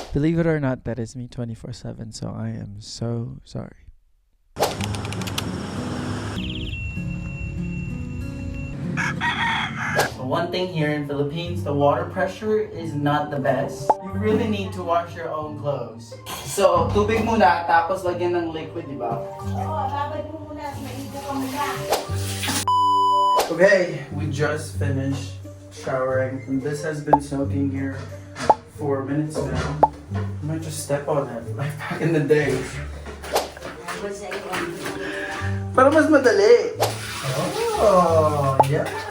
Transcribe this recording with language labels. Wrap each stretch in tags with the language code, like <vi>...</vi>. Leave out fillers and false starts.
<en>Believe it or not, that is me 24/7, so I am so sorry. One thing here in Philippines, the water pressure is not the best. You really need to wash your own clothes.</en> <tl>So, tubig muna, tapos lagyan ng liquid, di ba? Oo, babad mo muna. Maigo ka muna.</tl> <en>Okay, we just finished showering, and this has been soaking here for minutes now. I might just step on it, like back in the day.</en> <tl>Para mas madali.</tl> <en>Oh, yeah.</en>